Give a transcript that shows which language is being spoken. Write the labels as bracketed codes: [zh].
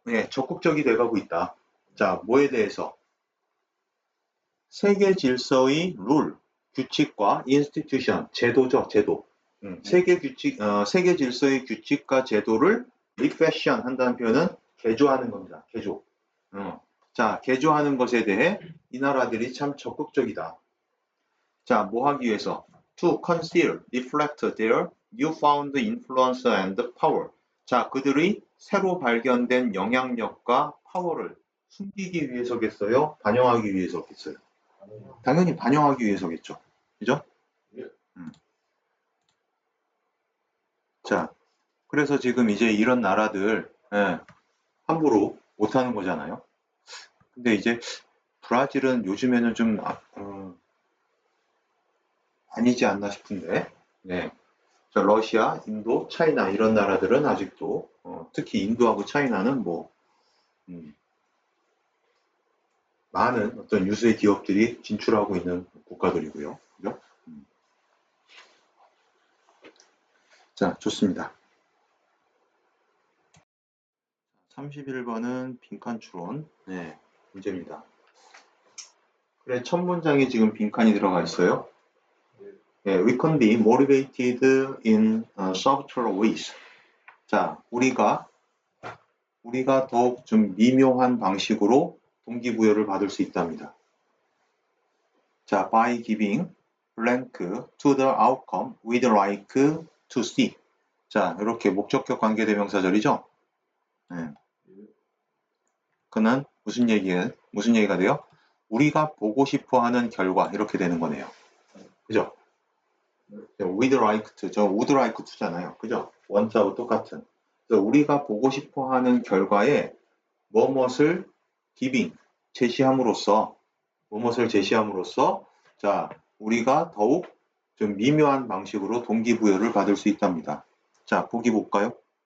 [ko] 적극적이 돼가고 있다. 자, 뭐에 대해서? 세계 질서의 룰, 규칙과 institution, 제도죠, 제도. 세계 질서의 규칙과 제도를 refashion 한다는 표현은 개조하는 겁니다. 개조. 자, 개조하는 것에 대해 이 나라들이 참 적극적이다. 자, 뭐 하기 위해서? [en] To conceal, reflect their newfound influence and power. [ko] 자, 그들의 새로 발견된 영향력과 파워를 숨기기 위해서겠어요? 반영하기 위해서겠어요? 당연히 반영하기 위해서겠죠. 그죠? 자, 그래서 지금 이제 이런 나라들 함부로 못하는 거잖아요. 근데 이제 브라질은 요즘에는 좀 아니지 않나 싶은데, 러시아, 인도, 차이나 이런 나라들은 아직도 특히 인도하고 차이나는 뭐 많은 어떤 유수의 기업들이 진출하고 있는 국가들이고요. 그죠? 자, 좋습니다. 31번은 빈칸 추론. 문제입니다. 그래, 첫 문장에 지금 빈칸이 들어가 있어요. [en] We can be motivated in subtle ways. [ko] 자, 우리가 더욱 좀 미묘한 방식으로 동기부여를 받을 수 있답니다. [en] 자, by giving blank to the outcome we'd like to see. [ko] 자, 이렇게 목적격 관계대명사절이죠. 그는 무슨 얘기가 돼요? 우리가 보고 싶어 하는 결과, 이렇게 되는 거네요. 그죠? with like to, 저 would like to잖아요. 그죠? 원자하고 똑같은. 그래서 우리가 보고 싶어 하는 결과에 뭐뭇을 giving, 제시함으로써, 뭐뭇을 제시함으로써, 자, 우리가 더욱 좀 미묘한 방식으로 동기부여를 받을 수 있답니다. 자, 보기 볼까요?